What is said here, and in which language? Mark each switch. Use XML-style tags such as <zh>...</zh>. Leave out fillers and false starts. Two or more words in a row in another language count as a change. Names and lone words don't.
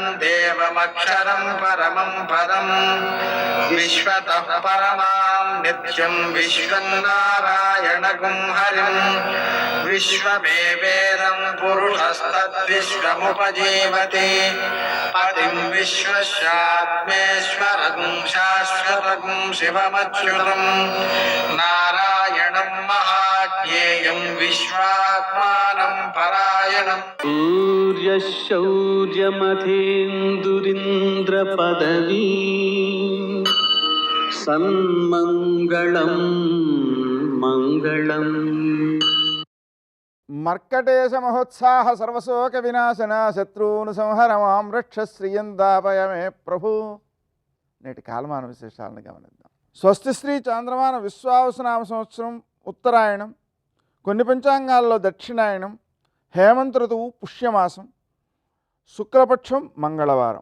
<sa>देवमक्षरं परमं पदं विश्वतः परमां नित्यं विश्वं नारायणगुं हरिं विश्वमेवेदं पुरुषस्तद्विश्वमुपजीवति पतिं विश्वस्यात्मेश्वरगुं शाश्वतगुं शिवमच्युतं नारायणं महाज्ञेयं विश्वात्मानं परायणम् सूर्यशौर्यमथेन्दुरिन्द्रपदवी सन्मङ्गलं मङ्गलम् మర్కటేశ మహోత్సాహ సర్వశోక వినాశన శత్రువును సంహర మాం రక్ష శ్రీయందాపయమే ప్రభు.</sa> <te>నేటి కాలమాన విశేషాలను గమనిద్దాం.</te> <sa>స్వస్తి శ్రీ</sa> <te>చాంద్రమాన విశ్వావసునామ సంవత్సరం ఉత్తరాయణం, కొన్ని పంచాంగాల్లో దక్షిణాయనం, హేమంత ఋతువు పుష్యమాసం, శుక్లపక్షం మంగళవారం.</te>